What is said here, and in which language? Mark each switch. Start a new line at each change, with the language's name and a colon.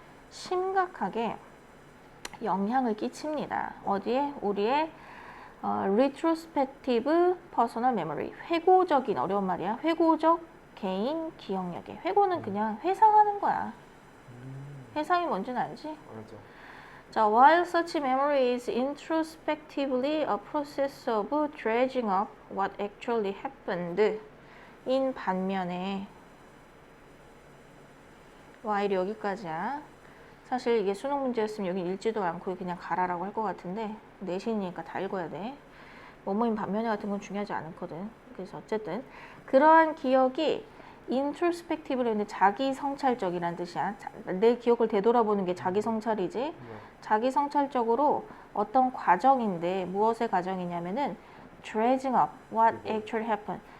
Korean: 심각하게 영향을 끼칩니다. 어디에? 우리의
English: retrospective personal memory.
Korean: 회고적인 어려운 말이야. 회고적 개인 기억력에. 회고는 그냥 회상하는 거야. 회상이 뭔지는 알지? 알죠.
English: 자, while such memory is introspectively a process of dredging up what actually happened, in
Korean: 반면에
English: while
Korean: 여기까지야. 사실 이게 수능 문제였으면 여기 읽지도 않고 그냥 가라라고 할 것 같은데 내신이니까 다 읽어야 돼. 뭐뭐인 반면에 같은 건 중요하지 않거든. 그래서 어쨌든 그러한 기억이 인트로스펙티브로 했는데 자기 성찰적이란 뜻이야. 내 기억을 되돌아보는 게 자기 성찰이지. 자기 성찰적으로 어떤 과정인데 무엇의 과정이냐면은
English: dredging up what actually happened.